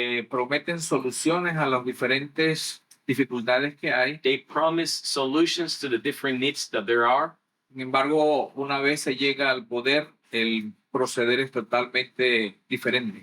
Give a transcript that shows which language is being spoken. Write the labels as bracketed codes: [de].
[es] prometen soluciones a las diferentes dificultades que hay. [en] They promise solutions to the different needs that there are. [es] Sin embargo, una vez se llega al poder, el proceder es totalmente diferente.